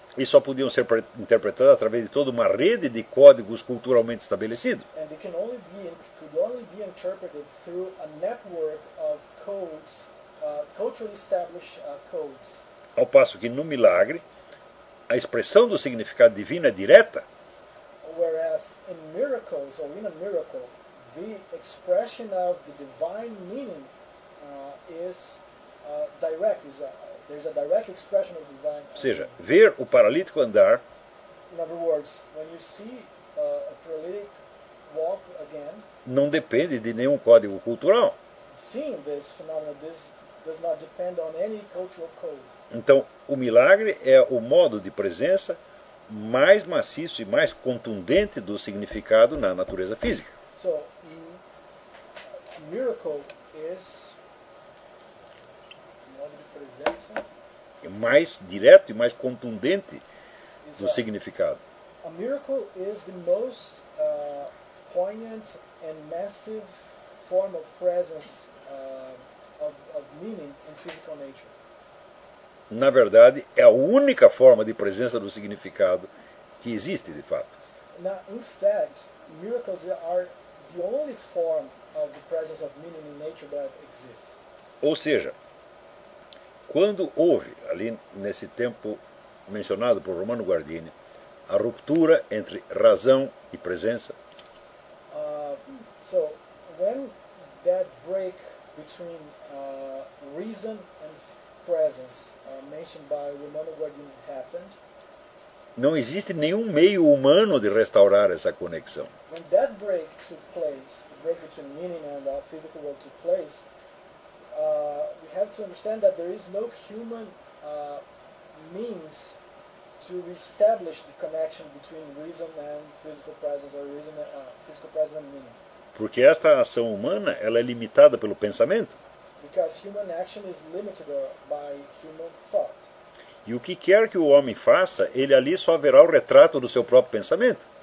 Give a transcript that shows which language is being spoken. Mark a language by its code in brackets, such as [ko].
[pt] E só podiam ser interpretados através de toda uma rede de códigos culturalmente estabelecidos. [en] And it can only be, could only be interpreted through a network of codes, culturally established codes. [pt] Ao passo que no milagre, a expressão do significado divino é direta. [en] Whereas in miracles or in a miracle, the expression of the divine meaning is direct. Is there's a direct expression of divine. [pt] Ou seja, ver o paralítico andar. [en] In other words, when you see a paralytic walk again. [pt] Não depende de nenhum código cultural. [en] Seeing this phenomenon, this does not depend on any cultural code. [pt] Então, o milagre é o modo de presença mais maciço e mais contundente do significado na natureza física. [en] So, miracle is [pt] modo de presença é mais direto e mais contundente do significado. [en] A miracle is the most poignant and massive form of presence of meaning in physical nature. [pt] Na verdade, é a única forma de presença do significado que existe, de fato. [en] Now, in fact, miracles are the only form of the presence of meaning in nature that exists. [pt] Ou seja, quando houve, ali nesse tempo mencionado por Romano Guardini, a ruptura entre razão e presença. [en] So, when that break between reason and presence mentioned by Romano Guardini happened. [pt] Não existe nenhum meio humano de restaurar essa conexão. [en] When that break took place, the break between meaning and our physical world took place, we have to understand that there is no human means to reestablish the connection between reason and physical presence, or reason and physical presence and meaning. [pt] Porque esta ação humana, ela é limitada pelo pensamento. [en] Because human action is limited by human thought. [pt] E o que quer que o homem faça, ele ali só verá o retrato do seu próprio pensamento.